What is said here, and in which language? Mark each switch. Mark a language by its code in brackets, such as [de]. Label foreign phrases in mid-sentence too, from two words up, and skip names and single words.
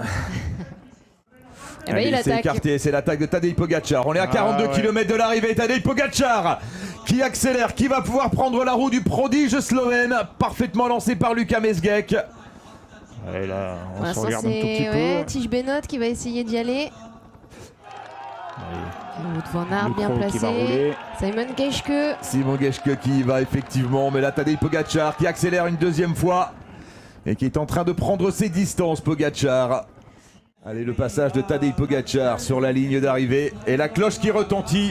[fr] C'est écarté, c'est l'attaque de Tadej Pogačar. On est à 42 km de l'arrivée. Tadej Pogačar qui accélère, qui va pouvoir prendre la roue du prodige slovène, parfaitement lancé par Luka Mesgek. Et là, on se regarde un tout petit peu. Tige Benoît qui va essayer d'y aller. Wout van Aert bien placé. Simon Geschke. Simon Geschke qui y va effectivement, mais là Tadej Pogačar qui accélère une 2e fois et qui est en train de prendre ses distances. Pogačar. Allez, le passage de Tadej Pogačar sur la ligne d'arrivée et la cloche qui retentit.